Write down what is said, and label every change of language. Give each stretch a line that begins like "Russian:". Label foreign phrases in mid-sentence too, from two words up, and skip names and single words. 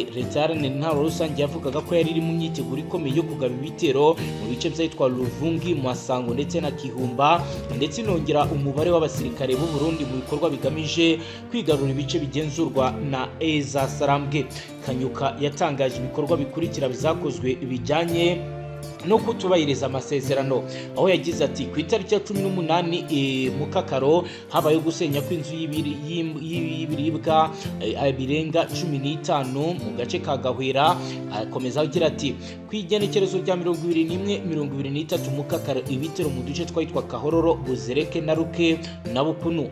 Kinyarwanda: Leta y'intwaro rusange yavugaga ko yari iri mu myiteguro ikomeye yo kugaba ibitero mu bice byitwa Luvungi, Masango ndetse na Kihumba, ndetse inongera umubare w'abasirikare b'u Burundi mu bikorwa bigamije kwigarura ibice bigenzurwa na Ezasarambwe. Kanyuka yatangaje ibikorwa bikurikira bizakozwe bijyanye no kutubahiriza amasezerano, aho yagize ati ku itariki ya 18 Mukakaro habaye gusenya kw'inzu y'ibiribwa birenga 15 mu gace ka Gahwera. Akomeza agira ati ku igenekerezo rya 21-23 Mukakaro ibitero mu duce twitwa Kahororo, Buzereke na Ruke na Bukunu.